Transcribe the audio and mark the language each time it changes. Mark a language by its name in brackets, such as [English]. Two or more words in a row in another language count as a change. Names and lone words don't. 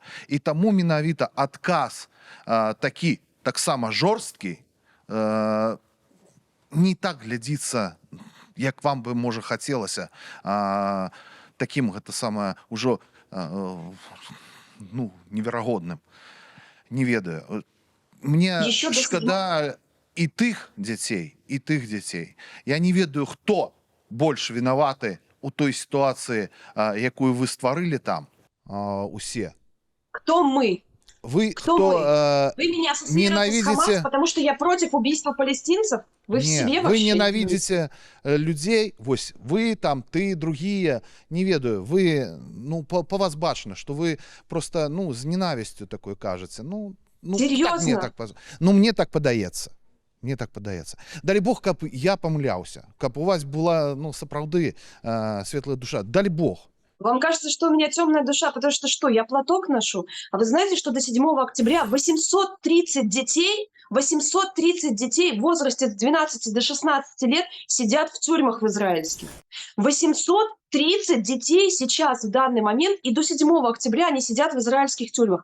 [Belarusian] І таму менавіта адказ такі таксама жорсткі не так глядзіцца, як вам бы можа хацелася, такім гэта самае ўжо ну неверагодным. Не ведаю. Мне шкада і тых дзяцей, і тых дзяцей. Я не ведаю, хто больш вінаваты у той сітуацыі, якую вы стварылі там усе. [Russian] Кто мы? Вы вы меня ассоциируете с Хамас, потому что я против убийства палестинцев? Вы в себе вообще? Вы ненавидите людей, вось, вы там, ты, другие, [Belarusian] не ведаю, [Russian] вы, ну, по вас бачно, что вы просто, ну, с ненавистью такой кажете. Ну, серьезно? [Belarusian] Мне так подаецца. Мне так падаецца. Далі Бог, каб я памыляўся, каб у вас была, ну, сапраўды светлая душа. Далі Бог. [Russian] Вам кажется, что у меня темная душа, потому что что, я платок ношу? А вы знаете, что до 7 октября 830 детей в возрасте с 12 до 16 лет сидят в тюрьмах в израильских. 830 детей сейчас в данный момент, и до 7 октября они сидят в израильских тюрьмах.